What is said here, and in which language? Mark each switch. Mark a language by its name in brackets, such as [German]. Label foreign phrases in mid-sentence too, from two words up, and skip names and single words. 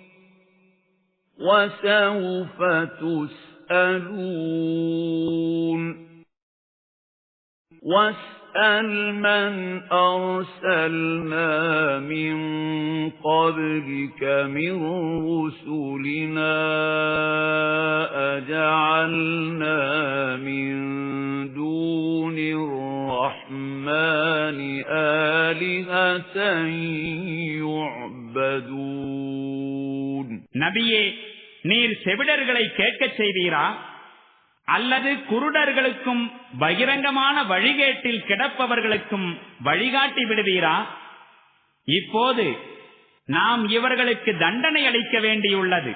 [Arabic] وَسَوْفَ تُسْأَلُونَ واسأل من أرسلنا من قبلك من رسلنا أجعلنا من دون الرحمن آلهة يعبدون. [Tamil] நபியே, நீர் செவிடர்களை கேட்கச் செய்வீரா அல்லது குருடர்களுக்கும் பகிரங்கமான வழிகேட்டில் கிடப்பவர்களுக்கும் வழிகாட்டி விடுவீரா? இப்போது நாம் இவர்களுக்கு தண்டனை அளிக்க வேண்டியுள்ளது.